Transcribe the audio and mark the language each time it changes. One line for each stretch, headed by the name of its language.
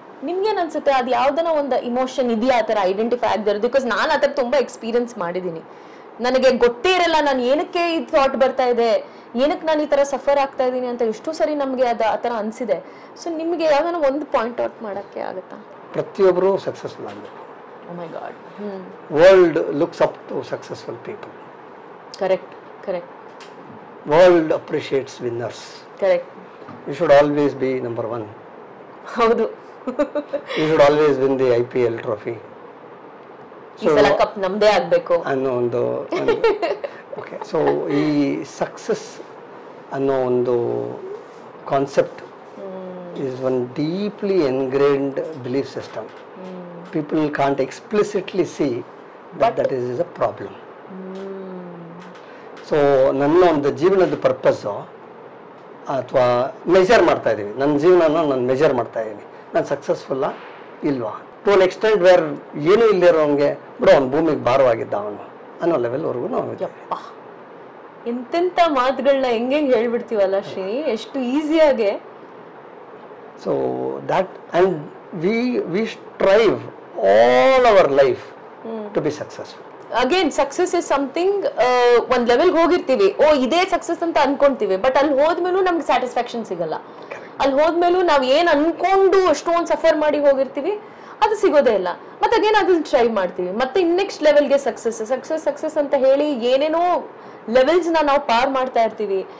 Kannada: ನಿಮ್ಗೇನ್ ಅನ್ಸುತ್ತೆ, ಅದು ಯಾವ್ದನ ಒಂದು ಇಮೋಷನ್ ಇದೆಯಾ ಆ ತರ ಐಡೆಂಟಿಫೈ ಆಗದಿರೋದು? ಬಿಕಾಸ್ ನಾನು ಆ ತರ ತುಂಬಾ ಎಕ್ಸ್ಪೀರಿಯನ್ಸ್ ಮಾಡಿದೀನಿ, ನನಗೆ ಗೊತ್ತೇ ಇರಲ್ಲ ನಾನು ಏನಕ್ಕೆ ಈ ಥಾಟ್ ಬರ್ತಾ ಇದೆ, ಏನಕ್ಕೆ ನಾನು ಈ ತರ ಸಫರ್ ಆಗ್ತಾ ಇದ್ದೀನಿ ಅಂತ ಎಷ್ಟೋ ಸರಿ ನಮ್ಗೆ ಅದು ಆ ತರ ಅನ್ಸಿದೆ. ಸೊ ನಿಮ್ಗೆ ಯಾವ್ದಾನ ಒಂದು ಪಾಯಿಂಟ್ ಔಟ್ ಮಾಡಕ್ಕೆ ಆಗುತ್ತಾ? ಪ್ರತಿಯೊಬ್ಬರು ಸಕ್ಸಸ್ಫುಲ್ ಆಗಬೇಕು.
English: Oh my God. World looks up to successful people. Correct. World appreciates winners. Correct. You should always be number one.
Kannada: ಹೌದು.
English: You should always win the IPL trophy.
Kannada: ಈ ಸಲ ಕಪ್ ನಮ್ದೇ ಆಗ್ಬೇಕು ಅನ್ನೋ ಒಂದು ಓಕೆ. ಸೊ ಈ success ಅನ್ನೋ ಒಂದು concept
English: is one deeply ingrained belief system. People can't explicitly see that is a problem.
Kannada: So ನನ್ನ ಒಂದು ಜೀವನದ ಪರ್ಪಸ್ಸು ಅಥವಾ ಮೆಜರ್ ಮಾಡ್ತಾ ಇದ್ದೀವಿ, ನನ್ನ ಜೀವನನ ನಾನು ಮೆಜರ್ ಮಾಡ್ತಾ ಇದ್ದೀನಿ, ನಾನು ಸಕ್ಸಸ್ಫುಲ್ಲಾ ಇಲ್ವಾ,
English: to an extent where
Kannada: ಏನೂ ಇಲ್ಲಿರೋಂಗೆ ಬಿಡು ಅವ್ನು ಭೂಮಿಗೆ ಭಾರವಾಗಿದ್ದ ಅವನು ಅನ್ನೋ ಲೆವೆಲ್ವರೆಗೂ ನಾವು ಎಂತೆಂಥ ಮಾತುಗಳನ್ನ ಹೆಂಗೆ ಹೇಳ್ಬಿಡ್ತೀವಲ್ಲ ಶ್ರೀ, ಎಷ್ಟು ಈಸಿಯಾಗೆ.
English: So that and we strive all our life to be successful. Again, success is something
Kannada: ಒಂದ್ ಲೆವೆಲ್ಗೆ ಹೋಗಿರ್ತೀವಿ, ಓ ಇದೇ ಸಕ್ಸಸ್ ಅಂತ ಅನ್ಕೊಂತೀವಿ, ಬಟ್ ಅಲ್ಲಿ ಹೋದ್ಮೇಲೂ ನಮ್ಗೆ ಸ್ಯಾಟಿಸ್ಫ್ಯಾಕ್ಷನ್ ಸಿಗಲ್ಲ. ಅಲ್ಲಿ ಹೋದ್ಮೇಲೂ ನಾವ್ ಏನ್ ಅನ್ಕೊಂಡು ಅಷ್ಟೊಂದು ಸಫರ್ ಮಾಡಿ ಹೋಗಿರ್ತೀವಿ ಅದು ಸಿಗೋದೇ ಇಲ್ಲ. ಮತ್ತೆ ಅಗೇನ್ ಅದನ್ನ ಟ್ರೈ ಮಾಡ್ತೀವಿ, ಮತ್ತೆ ನೆಕ್ಸ್ಟ್ ಲೆವೆಲ್ಗೆ ಸಕ್ಸಸ್ ಅಂತ ಹೇಳಿ ಏನೇನೋ ಲೆವೆಲ್ಸ್ ನಾವು ಪಾರ್ ಮಾಡ್ತಾ ಇರ್ತೀವಿ.